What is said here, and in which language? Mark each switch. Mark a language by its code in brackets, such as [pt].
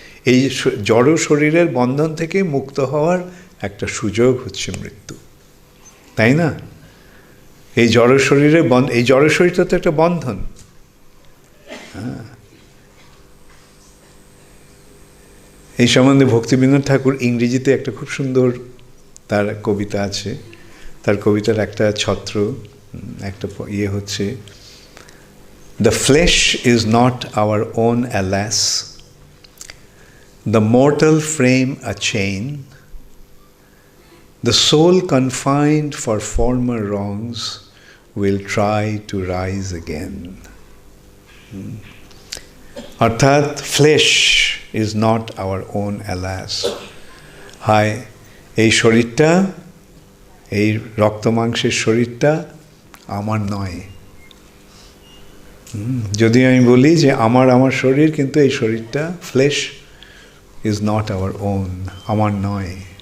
[bn] এই জড় শরীরের বন্ধন থেকে মুক্ত হওয়ার একটা সুযোগ হচ্ছে মৃত্যু, তাই না? এই জড় শরীরটা তো একটা বন্ধন। এই সম্বন্ধে ভক্তিবিনোদ ঠাকুর ইংরেজিতে একটা খুব সুন্দর তার কবিতা আছে। তার কবিতার একটা ছত্র, একটা হচ্ছে, [en] "The flesh is not our own, alas, the mortal frame a chain, the soul confined for former wrongs will try to rise again." অর্থাৎ flesh is not our own, alas. [bn] হায়, এই শরীরটা, এই রক্ত মাংসের শরীরটা আমার নয়। যদি আমি বলি যে আমার শরীর, কিন্তু এই শরীরটা, [en] flesh is not our own, [bn] আমার নয়।